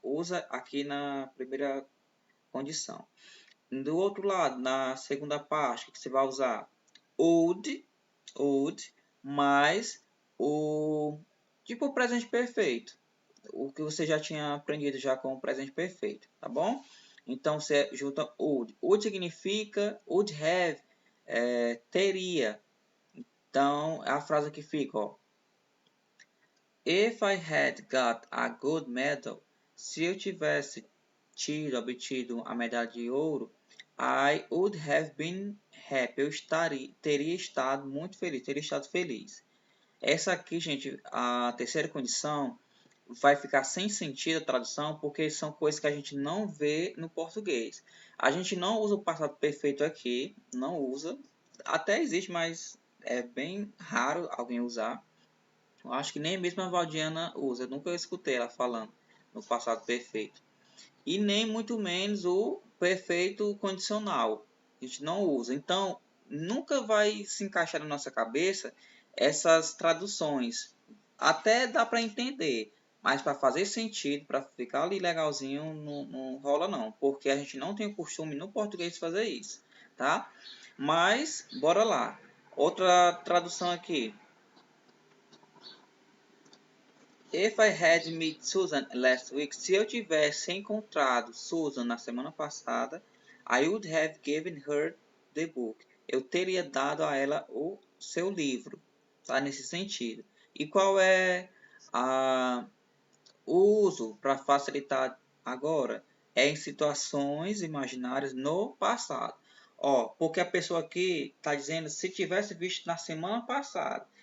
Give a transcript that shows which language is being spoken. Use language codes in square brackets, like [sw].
[pt] Usa aqui na primeira condição. Do outro lado, na segunda parte, que você vai usar would mais o tipo o presente perfeito. O que você já tinha aprendido já com o presente perfeito, tá bom? Então você junta would. Would significa would have, teria. Então, a frase que fica, ó. [en] If I had got a good medal, [pt] se eu tivesse obtido a medalha de ouro, [en] I would have been happy. [pt] Eu teria estado muito feliz, teria estado feliz. Essa aqui, gente, a terceira condição, vai ficar sem sentido a tradução, porque são coisas que a gente não vê no português. A gente não usa o passado perfeito aqui, não usa. Até existe, mas é bem raro alguém usar. Eu acho que nem mesmo a Valdiana usa. Eu nunca escutei ela falando no passado perfeito. E nem muito menos o perfeito condicional. A gente não usa. Então, nunca vai se encaixar na nossa cabeça essas traduções. Até dá para entender. Mas para fazer sentido, para ficar ali legalzinho, não rola não. Porque a gente não tem o costume no português de fazer isso. Tá? Mas, bora lá. Outra tradução aqui. [en] If I had met Susan last week, [pt] se eu tivesse encontrado Susan na semana passada, [en] I would have given her the book. [pt] Eu teria dado a ela o seu livro, tá? Nesse sentido. E qual é o uso para facilitar agora? É em situações imaginárias no passado. Ó, porque a pessoa aqui está dizendo se tivesse visto na semana passada.